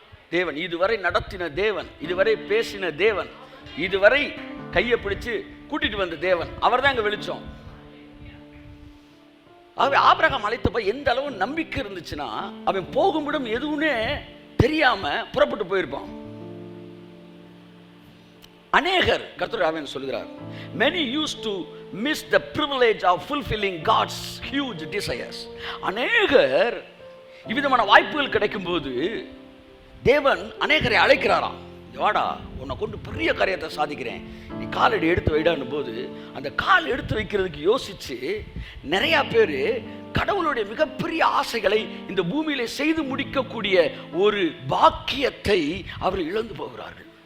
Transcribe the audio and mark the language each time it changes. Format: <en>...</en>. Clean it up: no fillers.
<ta>தேவன் இதுவரை நடத்தின தேவன், இதுவரை பேசின தேவன், இதுவரை கையை பிடிச்சு கூட்டிட்டு வந்த தேவன், அவர் தான் எங்க வெளிச்சம். ஆகவே ஆபிரகாம் அழைத்தப்ப எந்த அளவு நம்பிக்கை இருந்துச்சுன்னா அவன் போகும்பிடம் எதுவுமே தெரியாம புறப்பட்டு போயிருப்பான். அநேகர் கர்த்தருடைய ஆவியானவர் சொல்கிறார்,</ta> <en>many used to miss the privilege of fulfilling God's huge desires.</en> <ta>அநேகர் இவ்விதமான வாய்ப்புகள் கிடைக்கும் போது தேவன் அநேகரை அழைக்கிறாராம். வாடா, உன்னை கொண்டு பெரிய காரியத்தை சாதிக்கிறேன், நீ காலடி எடுத்து வைடான்னு போது அந்த கால் எடுத்து வைக்கிறதுக்கு யோசிச்சு நிறைய பேர் கடவுளுடைய மிகப்பெரிய ஆசைகளை இந்த பூமியில செய்து முடிக்கக்கூடிய ஒரு பாக்கியத்தை அவர் இழந்து போகிறார்கள்.</ta>